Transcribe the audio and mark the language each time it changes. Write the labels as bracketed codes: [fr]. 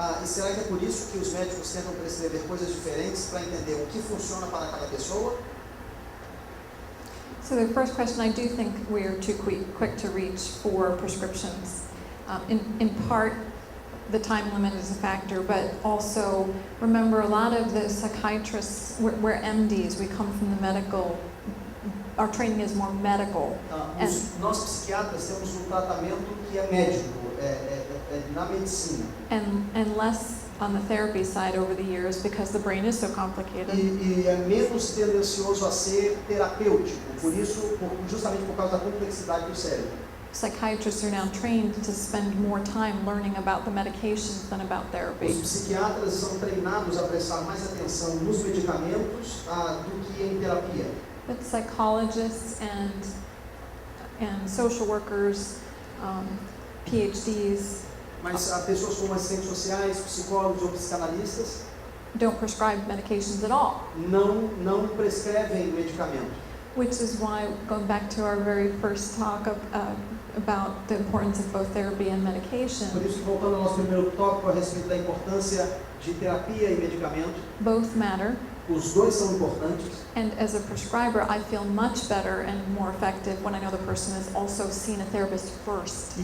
[pt] E será que é por isso que os médicos tentam prescrever coisas diferentes para entender o que funciona para cada pessoa? [en] So the first question, I do think we are too quick to reach for prescriptions. In part, the time limit is a factor, but also remember a lot of the psychiatrists, we're MDs, we come from the medical, our training is more medical. [pt] Nós psiquiatras temos um tratamento que é médico, na medicina. [en] And less on the therapy side over the years because the brain is so complicated. [pt] E é menos tendencioso a ser terapêutico, justamente por causa da complexidade do cérebro. [en] Psychiatrists are now trained to spend more time learning about the medications than about therapy. [pt] Os psiquiatras são treinados a prestar mais atenção nos medicamentos do que em terapia. [en] But psychologists and social workers, PhDs, [pt] Mas pessoas como assistentes sociais, psicólogos ou psicanalistas [en] don't prescribe medications at all. [pt] não prescrevem medicamento. [en] Which is why, going back to our very first talk about the importance of both therapy and medication, [pt] Por isso que, voltando ao nosso primeiro tópico a respeito da importância de terapia e medicamento, [en] both matter. [pt] os dois são importantes. [en] And as a prescriber, I feel much better and more effective when I know the person has also seen a therapist first.